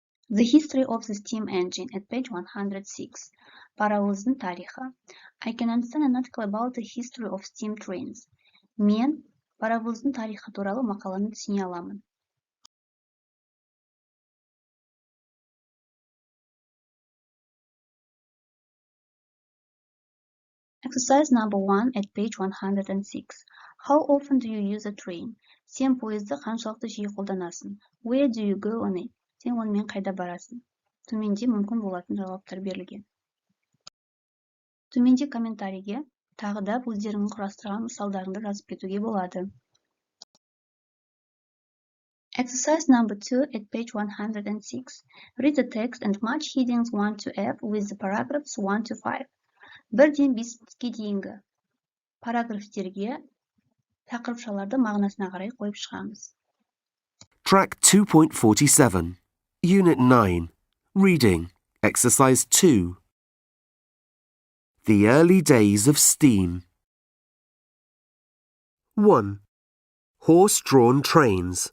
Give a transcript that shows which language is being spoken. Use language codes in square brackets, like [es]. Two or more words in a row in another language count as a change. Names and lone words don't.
[en] The history of the steam engine at page 106. [kk] Паровоздың тарихы. [en] I can understand an article about the history of steam trains. [kk] Мен паровоздың тарихы туралы мақаланы түсіне аламын. [en] Exercise number 1 at page 106. How often do you use a train? [kk] Сен поезды қаншалықты жиі қолданасың? [en] Where do you go on it? [kk] Сен онымен қайда барасың? Төменде мүмкін болатын жауаптар берілген. Төменде комментарийге тағы да өздеріңнің құрастырған мысалдарыңды жазып кетуге болады. [en] Exercise number 2 at page 106. Read the text and match headings 1 to F with the paragraphs 1 to 5. [kk] 1-ден 5-ке дейінгі параграфтерге тақырыпшаларды мағынасына қарай қойып шығамыз. [en] Track 2.47, Unit 9, Reading, Exercise 2. The Early Days of Steam. 1. Horse-drawn trains.